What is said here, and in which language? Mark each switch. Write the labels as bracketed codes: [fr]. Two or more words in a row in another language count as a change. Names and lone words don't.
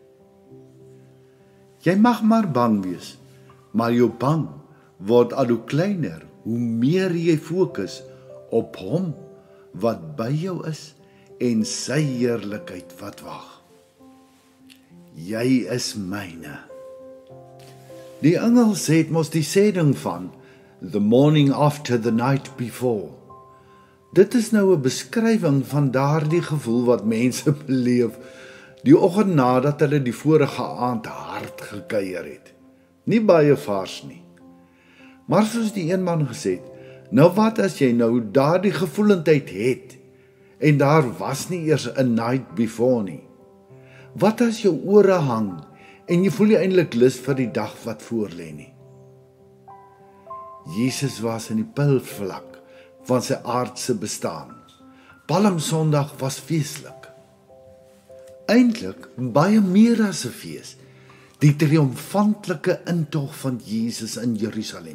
[af] Jy mag maar bang wees, maar jou bang word al hoe kleiner, hoe meer jy fokus op hom wat by jou is en sy heerlikheid wat wag. Jy is myne. Die Engels het mos die sêding van [en] the morning after the night before. [af] Dit is nou 'n beskrywing van daardie gevoel wat mense beleef die oggend nadat hulle die vorige aand hard gekuier het. Nie baie vars nie. Maar soos die een man gesê het, nou wat as jy nou daardie gevoelendheid het en daar was nie eers 'n [en] night before [af] nie? Wat as jou ore hang en jy voel nie eintlik lus vir die dag wat voorlê nie? Jesus was in die pilvlak van sy aardse bestaan. Palmsondag was feeslik. Eintlik baie meer as 'n fees, die triomfantelike intog van Jesus in Jerusalem.